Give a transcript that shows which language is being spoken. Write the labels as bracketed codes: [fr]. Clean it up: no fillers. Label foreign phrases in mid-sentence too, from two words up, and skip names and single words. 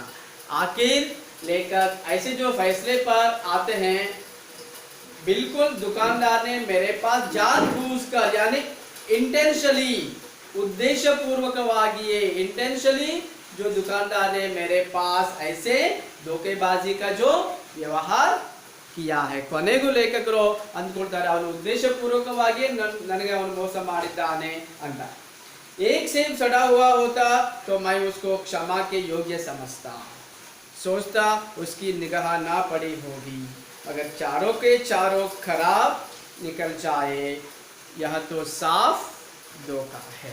[hi] आखिर लेखक ऐसे जो फैसले पर आते हैं, बिल्कुल दुकानदार ने मेरे पास जानबूझकर यानी इंटेंशनली, उद्देश्यपूर्वकवागिए इंटेंशनली जो दुकानदार ने मेरे पास ऐसे धोखेबाजी का जो व्यवहार किया है। [kn] ಕೊನೆಗೂ ಲೇಖಕರು ಅಂದ್ಕೊಳ್ತಾರೆ ಅವನು ಉದ್ದೇಶಪೂರ್ವಕವಾಗಿ ನನಗೆ ಅವನು ಮೋಸ ಮಾಡಿದ್ದಾನೆ ಅಂತ। [hi] एक सेब सड़ा हुआ होता तो मैं उसको क्षमा के योग्य समझता, सोचता उसकी निगाह ना पड़ी होगी, अगर चारों के चारों खराब निकल जाए यह तो साफ धोखा है।